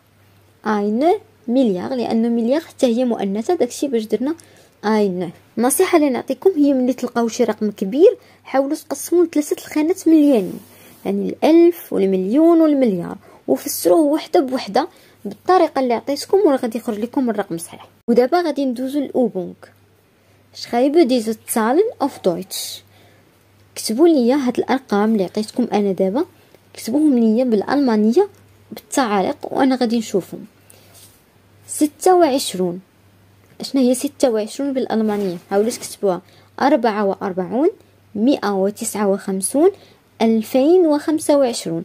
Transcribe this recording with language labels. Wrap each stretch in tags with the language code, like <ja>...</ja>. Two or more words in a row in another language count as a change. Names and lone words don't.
<ar>1 مليار لانه مليار حتى هي مؤنثه، داكشي باش درنا 1. النصيحه اللي نعطيكم هي ملي تلقاو شي رقم كبير حاولوا تقسموه لثلاثه الخانات مليانين، يعني الالف والمليون والمليار، وفسروه وحده بوحده بالطريقه اللي عطيتكم وغادي يخرج لكم الرقم صحيح. ودابا غادي ندوزو للأوبونك.</ar> <de>schreibe diese Zahlen auf Deutsch.</de> <ar>كتبوا لي هاد الارقام اللي عطيتكم انا دابا، كتبوهم لي بالالمانيه بالتعاليق وانا غادي نشوفهم. 26 شنو هي 26 بالالمانيه؟ حاولوا تكتبوها. 44، 159، 2025.</ar>